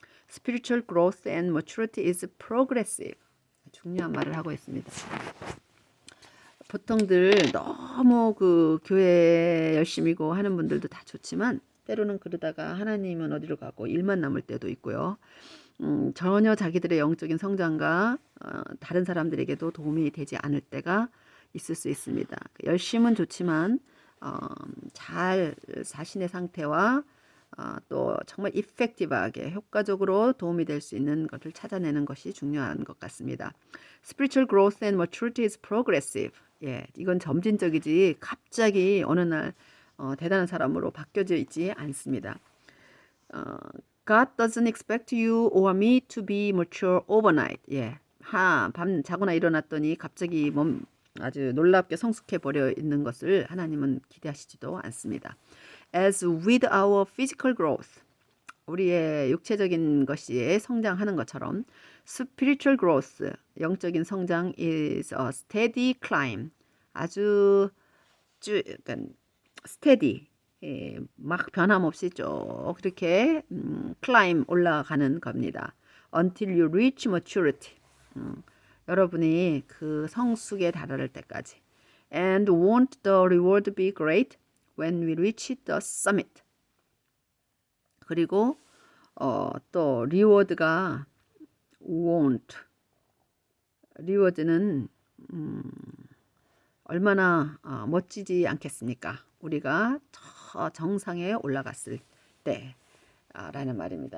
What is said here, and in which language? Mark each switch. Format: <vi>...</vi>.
<en>Spiritual growth and maturity is progressive.</en> <ko>중요한 말을 하고 있습니다. 보통들 너무 그 교회 열심히고 하는 분들도 다 좋지만 때로는 그러다가 하나님은 어디로 가고 일만 남을 때도 있고요. 전혀 자기들의 영적인 성장과 다른 사람들에게도 도움이 되지 않을 때가 있을 수 있습니다. 열심은 좋지만 잘 자신의 상태와 또 정말 이펙티브하게 효과적으로 도움이 될 수 있는 것을 찾아내는 것이 중요한 것 같습니다.</ko> <en>Spiritual growth and maturity is progressive.</en> <ko>예, 이건 점진적이지 갑자기 어느 날 대단한 사람으로 바뀌어져 있지 않습니다.</ko> <en>God doesn't expect you or me to be mature overnight.</en> <ko>예, 밤 자거나 일어났더니 갑자기 아주 놀랍게 성숙해 버려 있는 것을 하나님은 기대하시지도 않습니다.</ko> <en>As with our physical growth,</en> <ko>우리의 육체적인 것이 성장하는 것처럼</ko> <en>spiritual growth,</en> <ko>영적인 성장</ko> <en>is a steady climb,</en> <ko>아주 약간</ko> <en>steady,</en> <ko>막 변함없이 쭉 그렇게</ko> <en>climb</en> <ko>올라가는 겁니다.</ko> <en>Until you reach maturity,</en> <ko>여러분이 그 성숙에 달할 때까지.</ko> <en>And won't the reward be great when we reach the summit?</en> <ko>그리고 또 리워드가 won't 리워드는 얼마나 멋지지 않겠습니까? 우리가 저 정상에 올라갔을 때라는 말입니다.</ko>